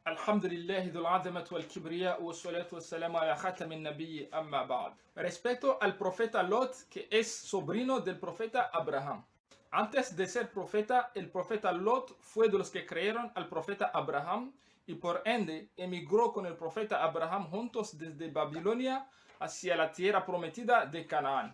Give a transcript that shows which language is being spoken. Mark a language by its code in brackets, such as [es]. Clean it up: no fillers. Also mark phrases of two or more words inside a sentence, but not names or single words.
[ar] الحمد لله ذو العظمة والكبرياء والصلاة والسلام على خاتم النبي أما بعد. [es] Respecto al profeta Lot, que es sobrino del profeta Abraham. Antes de ser profeta, el profeta Lot fue de los que creyeron al profeta Abraham y por ende emigró con el profeta Abraham juntos desde Babilonia hacia la tierra prometida de Canaán.